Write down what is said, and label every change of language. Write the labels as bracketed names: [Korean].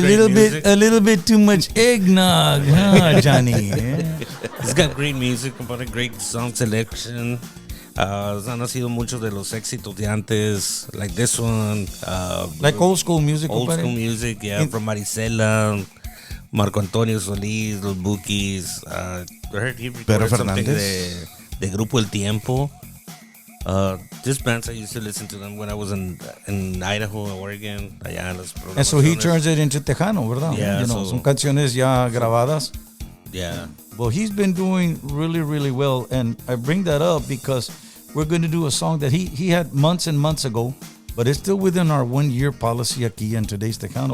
[English] A little bit too much eggnog, huh, Johnny? He's got great music, a great song selection. [Spanish] Han nacido muchos de los éxitos de antes, [English] like this one. Like old school music. Old school music, yeah, from Marisela, Marco Antonio Solís, Los Bukis. I heard he recorded something de Grupo El Tiempo. This band, I used to listen to them when I was in Idaho, Oregon. [Spanish] Allá en las [English] and so he turns it into Tejano, ¿verdad? Yeah, [Spanish] son canciones ya grabadas. [English] Yeah. Well, he's been doing really, really well. And I bring that up because we're going to do a song that he had months and months ago. but it's still within our 1 year policy aquí in today's Tejano.